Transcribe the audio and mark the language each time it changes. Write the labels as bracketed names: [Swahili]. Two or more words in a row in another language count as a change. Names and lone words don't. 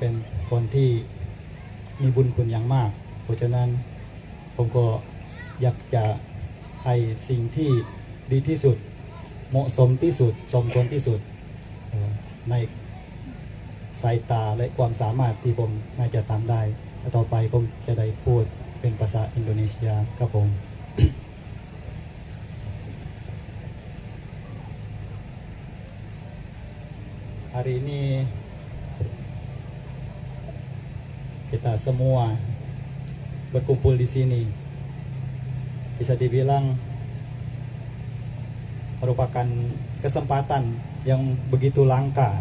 [Thai] เป็นคนที่มีบุญคุณอย่างมากเพราะฉะนั้นผมก็อยากจะให้สิ่ง ที่ดีที่สุดเหมาะสมที่สุดสมควรที่สุดในสายตาและความสามารถที่ผมน่าจะทำได้และต่อไปผมจะได้พูดเป็นภาษาอินโดนีเซียครับผม [Indonesian] hari ini kita semua berkumpul di sini bisa dibilang merupakan kesempatan yang begitu langka.